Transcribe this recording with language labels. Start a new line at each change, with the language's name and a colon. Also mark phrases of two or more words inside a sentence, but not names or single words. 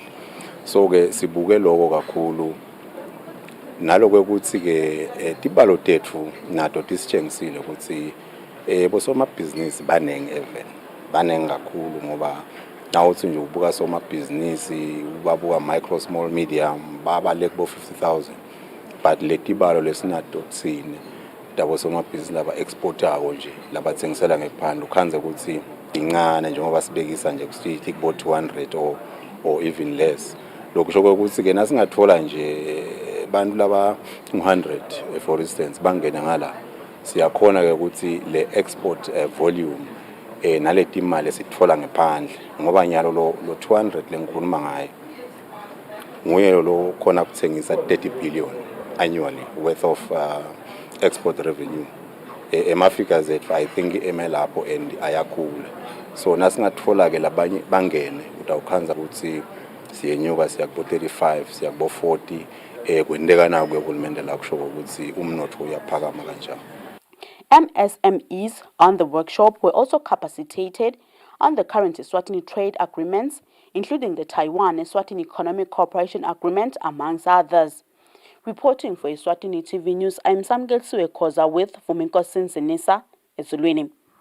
Swati: So ke sibuke lokho kakhulu naloko ukuthi ke tibalo tethu nato tisitshengisile ukuthi bosomabhizinisi banenge even banenge kakhulu ngoba nawuthi nje ubuka somabhizinisi babuka
English: micro small medium
Swati: babale kubo 50,000 but letibalo lesinato tsine dabo somabhizinisi laba exportako nje labathengisela ngephandle ukhanze ukuthi incane njengoba sibekisa nje kusithi kubo 200 or even less. Lokusho ukuthi ke nasingathola nje bantu laba 100
English: for instance
Swati: bangena ngala siyakhona ke ukuthi le
English: export volume
Swati: naleti imali esithola ngephandle ngoba nyalo lo 200 lengikhuluma ngayo nguye lo khona kuthengisa
English: 30 billion annually worth of export revenue.
Swati: Ema-figures ethu
English: I think
Swati: emelapho and ayakhula. So nasingathola ke labanye bangene utawukhanza ukuthi siyenyuka siya kubo 35 siya kubo 40 kwendeka naku kuhulumende la kusho ukuthi umnotho uyaphakama kanjani.
English: MSMEs on the workshop were also capacitated on the current Eswatini trade agreements, including the Taiwan-Eswatini Economic Cooperation Agreement, amongst others. Reporting for Eswatini TV News, I'm Samgel Suekoza with Fumiko Sinsinisa, Eswatini.